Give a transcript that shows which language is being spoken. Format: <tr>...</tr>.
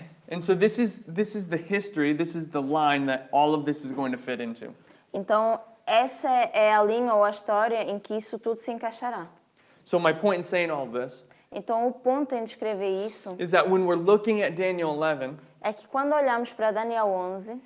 <en>And so this is the history, this is the line that all of this is going to fit into.</en> <pt>Então, essa é a linha ou a história em que isso tudo se encaixará.</pt> <en>So my point in saying all of this</en> <pt>Então, o ponto em descrever isso</pt> <en>is that when we're looking at Daniel 11,</en> <pt>é que quando olhamos para Daniel 11,</pt>